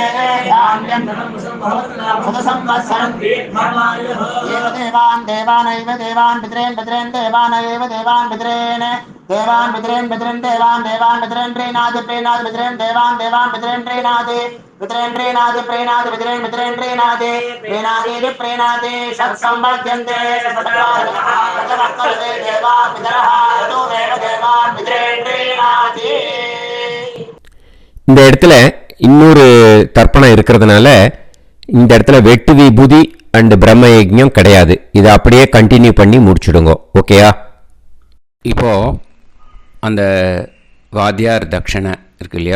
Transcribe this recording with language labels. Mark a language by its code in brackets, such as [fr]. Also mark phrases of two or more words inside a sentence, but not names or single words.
[sa] धान्यं सदसंवत्सरं एव देवानैव देवान् पितॄन् देवानैव देवान् पितॄन् देवान् पितॄन् देवान् पितॄन् प्रीणाति पितॄन् देवान् पितॄन् प्रीणाति पितॄन् प्रीणाति पितॄन् प्रीणाति प्रीणाति सत्संबध्यन्ते देवा पितरः ततोमेव देवान् पितॄन् प्रीणाति. [ta] இந்த இடத்துல இன்னொரு தர்ப்பணம் இருக்கிறதுனால இந்த இடத்துல வெட்டு விபூதி அண்ட் பிரம்ம யஜ்ஞம் கிடையாது. இதை அப்படியே கண்டினியூ பண்ணி முடிச்சுடுங்க. ஓகேயா? இப்போது அந்த வாத்தியார் தட்சணை இருக்கு இல்லையா?